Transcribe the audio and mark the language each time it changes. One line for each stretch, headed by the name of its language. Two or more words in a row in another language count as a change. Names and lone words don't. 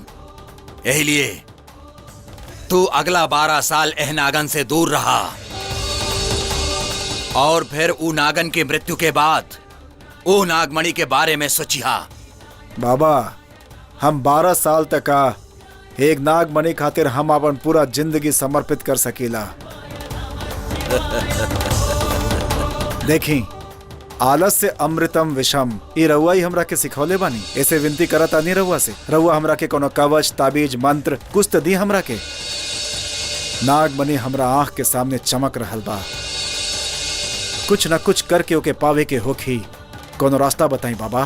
Bhojpuri: यही लिए तू अगला 12 साल एह नागन से दूर रहा और फिर ऊ नागन की मृत्यु के बाद ऊ नागमणि के बारे में सोचिहा। बाबा हम 12 साल तक एक नागमणि खातिर हम अपन पूरा जिंदगी समर्पित कर सकीला। देखी
Sanskrit: आलस्य अमृतम विषम,
Bhojpuri: ये रउआ ही हमरा के सिखौले बानी। ऐसे विनती करत आनी रउआ से, रउआ हमरा के कोनो कवच ताबीज मंत्र कुछ तो दी हमरा के। नागमणि हमरा आंख के सामने चमक रहल बा, कुछ न कुछ करके ओके पावे के होखी। कोनो रास्ता बताई बाबा।